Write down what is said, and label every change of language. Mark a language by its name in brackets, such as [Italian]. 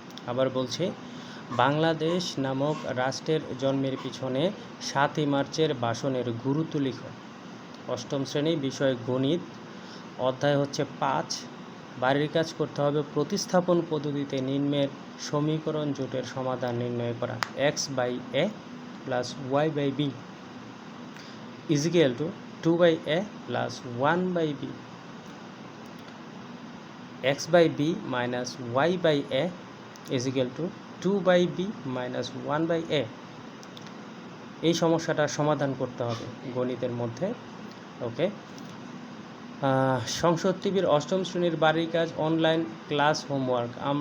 [Bangla] আবার বলছে, বাংলাদেশ নামক রাষ্ট্রের জন্মের পিছনে 7ই মার্চের ভাষণের গুরুত্ব লিখো। অষ্টম শ্রেণী বিষয় গণিত, অধ্যায় হচ্ছে 5, বাড়ির কাজ করতে হবে প্রতিস্থাপন পদ্ধতিতে নিম্নের সমীকরণ জোটের সমাধান নির্ণয় করা। [English] X by a plus y by b is equal to 2/a plus 1/b। x by b minus y by a is equal to 2/b minus 1/a। [Bangla] এই সমস্যাটার সমাধান করতে হবে গণিতের মধ্যে। ওকে, সংসদ টিভির অষ্টম শ্রেণীর বাড়ির কাজ অনলাইন ক্লাস হোমওয়ার্ক।